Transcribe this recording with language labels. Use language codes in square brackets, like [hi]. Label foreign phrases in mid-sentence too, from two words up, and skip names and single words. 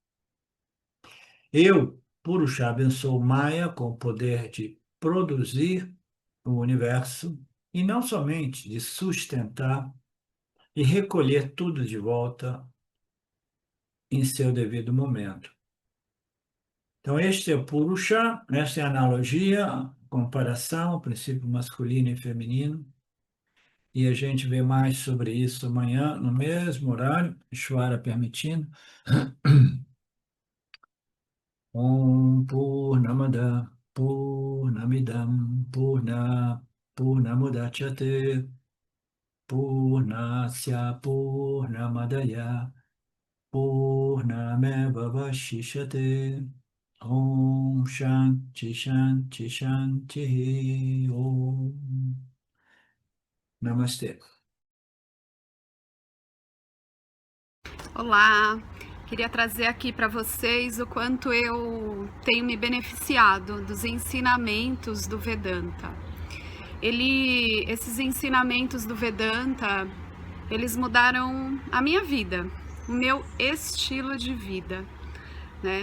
[pt] Eu, Purusha, abençoo Maya com o poder de produzir o universo e não somente de sustentar e recolher tudo de volta em seu devido momento. Então, este é o Purusha, esta é a analogia, a comparação, o princípio masculino e feminino. E a gente vê mais sobre isso amanhã, no mesmo horário, Ishvara permitindo. [sa] ॐ पूर्णमदः पूर्णमिदं पूर्णमुदच्यते पूर्णस्य पूर्णमादाय पूर्णमेवावशिष्यते. ॐ शान्तिः शान्तिः शान्तिः ॐ. [pt] Namastê. Olá, queria trazer aqui para vocês o quanto eu tenho me beneficiado dos ensinamentos do Vedanta. Esses ensinamentos do Vedanta, eles mudaram a minha vida, o meu estilo de vida, né?